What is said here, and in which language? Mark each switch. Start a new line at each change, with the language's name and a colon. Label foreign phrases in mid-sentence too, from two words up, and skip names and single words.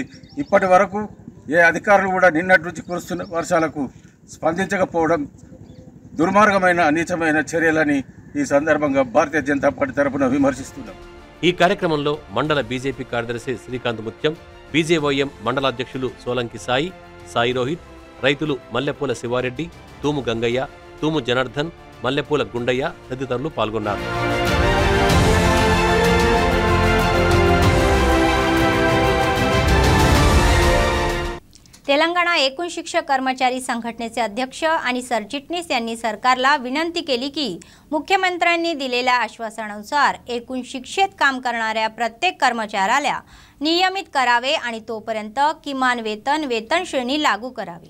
Telugu: ఇప్పటి వరకు ఏ అధికారులు కూడా నిన్నటి నుంచి కురుస్తున్న వర్షాలకు స్పందించకపోవడం దుర్మార్గమైన నీచమైన చర్యలని ఈ సందర్భంగా భారతీయ జనతా పార్టీ తరఫున విమర్శిస్తున్నాం. ఈ కార్యక్రమంలో మండల బీజేపీ కార్యదర్శి శ్రీకాంత్ ముత్యం, బీజేవైఎం మండలాధ్యక్షులు సోలంకి సాయి రోహిత్, రైతులు మల్లెపూల శివారెడ్డి, తూము గంగయ్య, తూము జనార్దన్, మల్లెపూల గుండయ్య తదితరులు పాల్గొన్నారు.
Marathi: तेलंगणा एकूण शिक्षक कर्मचारी संघटनेचे अध्यक्ष आणि सरचिटणीस यांनी सरकारला विनंती केली की मुख्यमंत्र्यांनी दिलेल्या आश्वासनानुसार एकूण शिक्षेत काम करणाऱ्या प्रत्येक कर्मचाऱ्याला नियमित करावे आणि तोपर्यंत किमान वेतन श्रेणी लागू करावी.